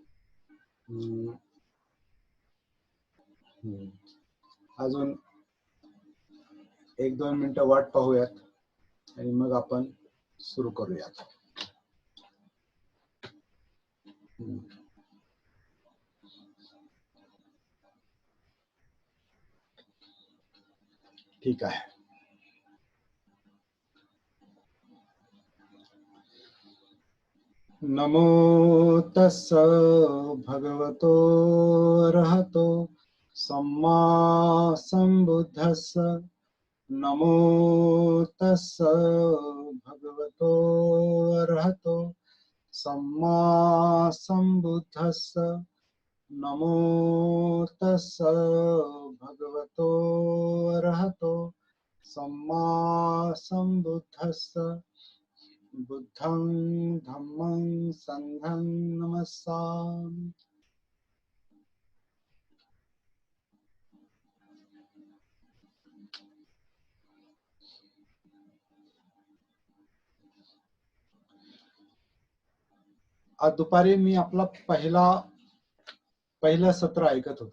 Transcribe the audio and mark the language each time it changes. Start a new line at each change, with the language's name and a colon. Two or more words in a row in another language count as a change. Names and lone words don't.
Marathi: अजून 1-2 मिनिटं वाट पाहूयात आणि मग आपण सुरू करूयात. ठीक आहे.
Pali: नमो तस्स भगवतो अरहतो सम्मा संबुद्धस्स. नमो तस्स भगवतो अरहतो सम्मा संबुद्धस्स. नमो तस्स भगवतो अरहतो सम्मा संबुद्धस्स. बुद्धं धम्मं संघं नमस्सामि.
Marathi: आज दुपारी मी आपला पहिलं सत्र ऐकत होतो.